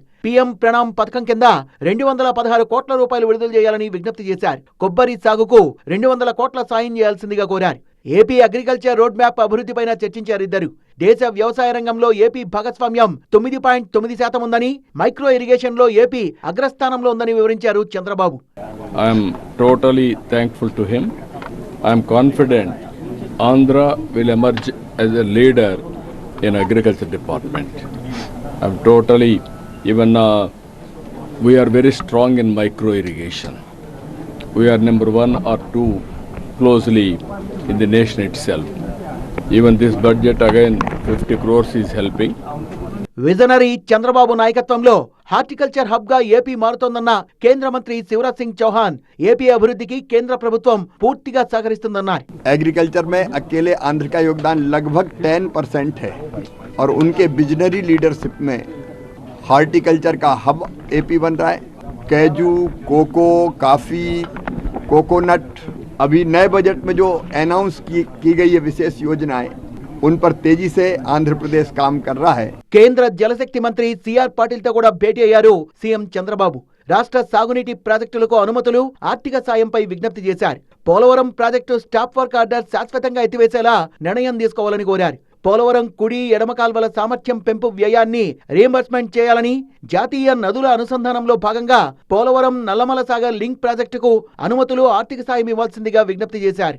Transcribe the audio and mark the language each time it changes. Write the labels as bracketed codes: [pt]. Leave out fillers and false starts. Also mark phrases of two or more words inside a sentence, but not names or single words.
[te] పీఎం ప్రణామ్ పథకం కింద 216 కోట్ల రూపాయలు విడుదల చేయాలని విజ్ఞప్తి చేశారు. కొబ్బరి సాగుకు 200 కోట్ల సాయం చేయాల్సిందిగా కోరారు. ఏపీ [en] agriculture road map [te] అభివృద్ధిపైన చర్చించారు ఇద్దరు. దేశ వ్యవసాయ రంగంలో ఏపీ భాగస్వామ్యం 9.9% ఉందని, [en] micro irrigation [te] లో ఏపీ అగ్రస్థానంలో ఉందని వివరించారు చంద్రబాబు. [en] I'm totally thankful to him. I'm confident Andhra will emerge as a leader in agriculture department. I'm totally, even we are very strong in micro irrigation. We are number 1 or 2 closely in the nation itself. Even this budget again 50 crores is helping. [te] విజనరీ చంద్రబాబు నాయకత్వంలో [en] horticulture hub [te] గా ఏపీ మారుతోందన్న కేంద్ర మంత్రి శివరాజ్ సింగ్ చౌహాన్ ఏపీ అభివృద్ధికి కేంద్ర ప్రభుత్వం పూర్తిగా సహకరిస్తుందన్నారు. [hi] एग्रीकल्चर में अकेले आंध्र का योगदान लगभग 10% है और उनके [en] visionary leadership [hi] में हार्टिकल्चर का हब एपी बन रहा है. कैजू, कोको, काफ़ी, कोकोनट, अभी नए बजट में जो अनाउंस की गई है विशेष योजनाएं, उन पर तेजी से आंध्र प्रदेश काम कर रहा है. [te] కేంద్ర జలశక్తి మంత్రి సిఆర్ పాటిల్ తో కూడా భేటీ అయ్యారు సీఎం చంద్రబాబు. రాష్ట్ర సాగునీటి ప్రాజెక్టులకు అనుమతులు, ఆర్థిక సాయంపై విజ్ఞప్తి చేశారు. పోలవరం ప్రాజెక్టు [en] stop work order [te] శాశ్వతంగా ఎత్తివేసేలా నిర్ణయం తీసుకోవాలని కోరారు. పోలవరం కుడి, ఎడమ కాల్వల సామర్థ్యం పెంపు వ్యయాన్ని రీయింబర్స్మెంట్ చేయాలని, జాతీయ నదుల అనుసంధానంలో భాగంగా పోలవరం నల్లమల సాగర్ లింక్ ప్రాజెక్టుకు అనుమతులు, ఆర్థిక సాయం ఇవ్వాల్సిందిగా విజ్ఞప్తి చేశారు.